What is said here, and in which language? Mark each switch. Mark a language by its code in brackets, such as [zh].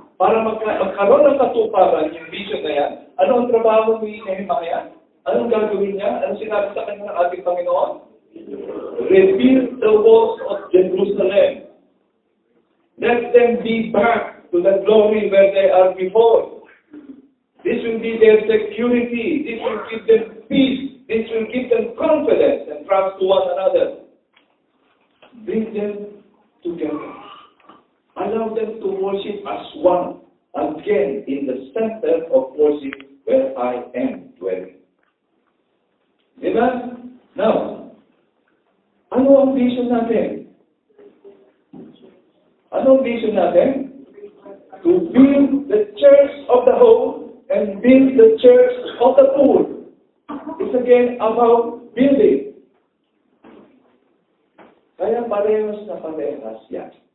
[tl] Para magkaroon ng katuparan yung vision na yan, ano ang trabaho ni Nehemiah? Anong gagawin niya? Anong sinabi sa kanya ng ating Panginoon? [en] Rebuild the walls of Jerusalem. Let them be back to the glory where they are before. This will be their security. This will give them peace. This will give them confidence and trust to one another. Bring them together. Allow them to worship as one. Again, in the center of worship where I am dwelling. [tl] Diba? Now, ano ang vision natin? Ano ang vision natin? [en] To build the church of the whole and build the church of the poor. It's again about building. [tl] Kaya parehas na parehas yan.